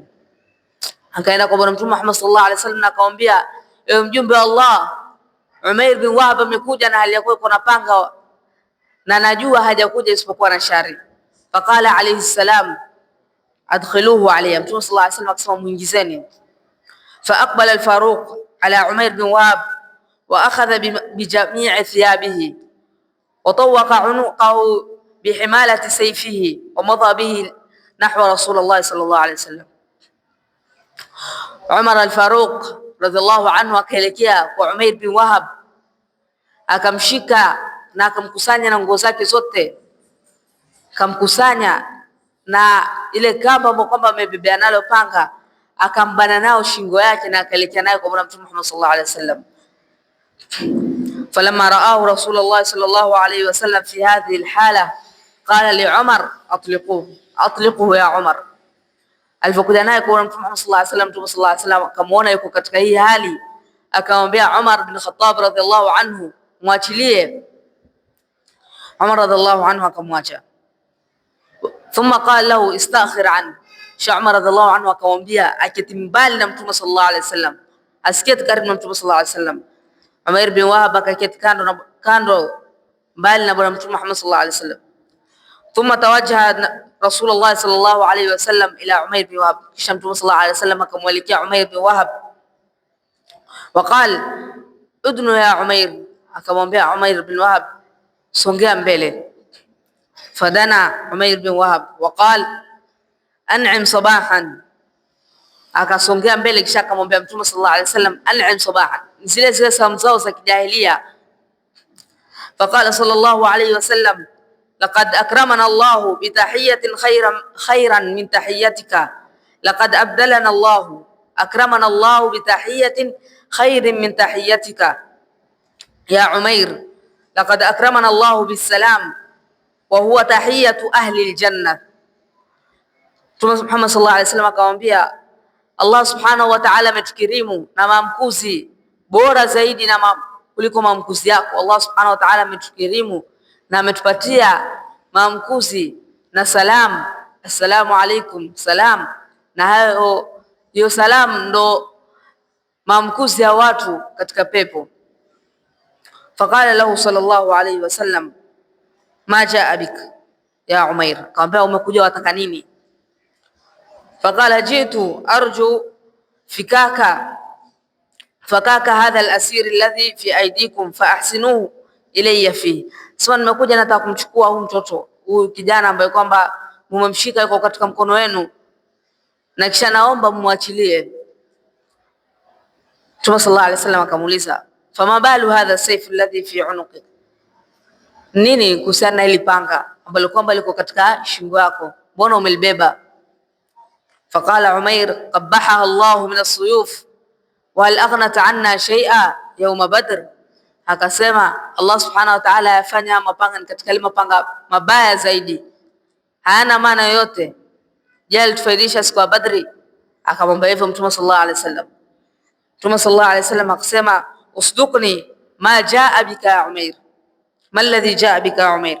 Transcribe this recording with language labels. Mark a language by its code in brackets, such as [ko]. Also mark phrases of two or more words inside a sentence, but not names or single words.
[sw] Akaenda kwa bwana Mtume Muhammad [ar] صلى الله عليه وسلم [sw] akamwambia, ewe mjumbe wa Allah, Umair bin Wahab amekuja na hali yako iko na panga na najua hajakuja isipokuwa na shari. [ar] فقال عليه السلام أدخلوه علي, Mtume صلى الله عليه وسلم [sw] akasema muingizeni. [ar] فأقبل الفاروق على عمير بن وهب وأخذ بجامع ثيابه وطوق عنقه بحمالة سيفه ومضى به نحو رسول الله صلى الله عليه وسلم. [sw] Umar al-Faruq [ar] رضي الله عنه [sw] akaelekea kwa Umair bin Wahab, akamshika na akamkusanya na nguo zake zote, akamkusanya na ile kamba ambayo kwamba amebebea nalo panga, akambana nao shingo yake na akaelekea nayo kwa bwana Mtume Muhammad [ar] صلى الله عليه وسلم. فلما رآه رسول الله صلى الله عليه وسلم في هذه الحالة قال لعمر أطلقه يا عمر. [sw] Alipokuja naye kwa Mtume Muhammad [ar] صلى الله عليه وسلم, [sw] Mtume [ar] صلى الله عليه وسلم [sw] akamuona yuko katika hii hali, akamwambia Umar bin Khattab [ar] رضي الله عنه, [sw] muachilie. Umar [ar] رضي الله عنه [sw] akamwacha. [ar] ثم قال له استأخر عن, [sw] Umar [ar] رضي الله عنه [sw] akamwambia aketi mbali na Mtume [ar] صلى الله عليه وسلم, [sw] asiketi karibu na Mtume [ar] صلى الله عليه وسلم. [sw] Umair bin Wahab akaketi kando mbali na bwana Mtume Muhammad [ar] صلى الله عليه وسلم. ثم توجه رسول الله صلى الله عليه وسلم إلى عمير بن وهب, [sw] kisha Mtume [ar] صلى الله عليه وسلم [sw] akamwelekea Umair bin Wahab [ar] وقال ادن يا عمير, [sw] akamwambia Umair bin Wahab songea mbele. [ar] فدنا عمير بن وهب وقال أنعم صباحا, [sw] akasongea mbele kisha akamwambia Mtume [ar] صلى الله عليه وسلم أنعم صباحا, [sw] zile salamu zao za kijahilia. [ar] فقال صلى الله عليه وسلم لقد أكرمنا الله بتحية خيرا من تحيتك لقد أبدلنا الله أكرمنا الله بتحية خير من تحيتك يا عمير لقد أكرمنا الله بالسلام وهو تحية أهل الجنة. [sw] Mtume Muhammad [ar] صلى الله عليه وسلم [sw] akamwambia, [ar] الله سبحانه وتعالى [sw] ametukirimu na maamkuzi bora zaidi na kuliko maamkuzi yako. [ar] الله سبحانه وتعالى [sw] ametukirimu na ametupatia maamkuzi na salam, [ar] السلام عليكم [sw] salam, na hiyo salam ndo maamkuzi ya watu katika pepo. [ar] فقال له صلى الله عليه وسلم ما جاء بك يا عمير, [sw] akamwambia umekuja wataka nini? [ar] فقال جئت أرجو فكاك هذا الأسير الذي في أيديكم فأحسنوا إلي فيه, [sw] sasa nimekuja nataka kumchukua huyu mtoto, huyu kijana ambaye kwamba mumemshika yuko katika mkono wenu, na kisha naomba mumwachilie. Mtume [ar] صلى الله عليه وسلم [sw] akamuuliza, [ar] فما بال هذا السيف الذي في عنقك, [sw] nini kuhusiana na hili panga ambalo kwamba liko katika shingo yako, mbona umelibeba? [ar] فقال عمير قبحها الله من السيوف وهل أغنت عنا شيئا يوم بدر, [sw] akasema [ar] الله سبحانه وتعالى [sw] yafanya mapanga katika ile mapanga mabaya zaidi, hayana maana yoyote. Je, alitufaidisha siku ya Badri? Akamwambia hivyo Mtume [ar] صلى الله عليه وسلم. Mtume صلى الله عليه وسلم akasema اصدقني ما جاء بك يا عمير ما الذي جاء بك يا عمير.